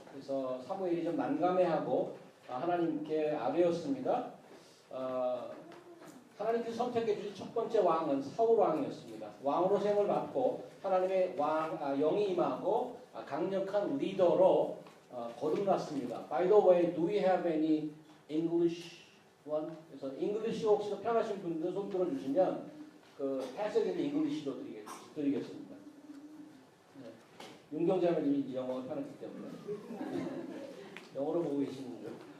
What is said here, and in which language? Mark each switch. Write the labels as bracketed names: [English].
[Korean] 그래서 사무엘이 좀 난감해하고 하나님께 아뢰었습니다. 하나님께서 선택해 주신 첫 번째 왕은 사울 왕이었습니다. 왕으로 세움을 받고 하나님의 영이 임하고 강력한 리더로 거듭났습니다. [English] By the way, do we have any English one? [Korean] 그래서 English 혹시 더 편하신 분들 손 들어주시면 그 패스지를 English로 드리겠습니다. 네. 윤경자매님이 영어가 편하기 때문에 영어로 보고 계시는 줄.